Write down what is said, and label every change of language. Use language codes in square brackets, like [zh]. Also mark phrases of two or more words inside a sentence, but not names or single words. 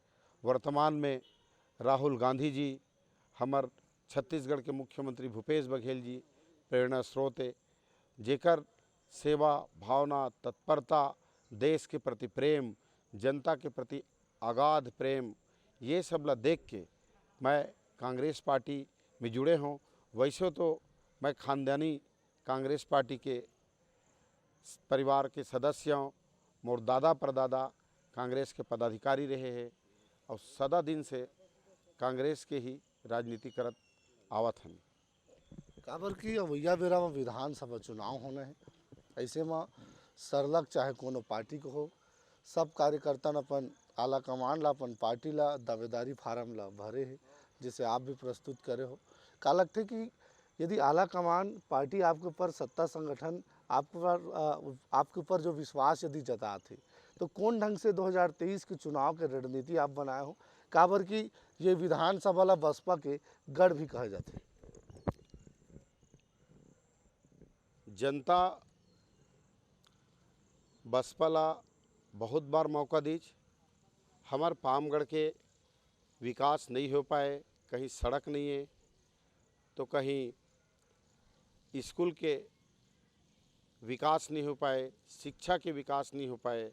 [hne] वर्तमान में राहुल गांधी जी, हमार छत्तीसगढ़ के मुख्यमंत्री भूपेश बघेल जी प्रेरणा स्रोत है, जेकर सेवा भावना, तत्परता, देश के प्रति प्रेम, जनता के प्रति अगाध प्रेम, ये सब ला देख के मैं कांग्रेस पार्टी में जुड़े हूँ। वैसे तो मैं खानदानी कांग्रेस पार्टी के परिवार के सदस्य हूँ। मोर दादा परदादा कांग्रेस के पदाधिकारी रहे हैं और सदा दिन से कांग्रेस के ही राजनीति करत आवत हन। काबर कि अवैया बेरा में विधानसभा चुनाव होना है। ऐसे में सरलग चाहे कोनो पार्टी को हो, सब कार्यकर्ता न अपन आला कमान ला, अपन पार्टी ला दावेदारी फार्म ला भरे है, जिसे आप भी प्रस्तुत करे हो। का लगते कि यदि आला कमान पार्टी आपके ऊपर, सत्ता संगठन आपके ऊपर जो विश्वास यदि जताते, तो कौन ढंग से 2023 के चुनाव के रणनीति आप बनाए हो? काबर कि ये विधानसभा ला बसपा के गढ़ भी कहे जाते। जनता बसपा ला बहुत बार मौका दीज। हमार पामगढ़ के विकास नहीं हो पाए, कहीं सड़क नहीं है तो कहीं स्कूल के विकास नहीं हो पाए, शिक्षा के विकास नहीं हो पाए।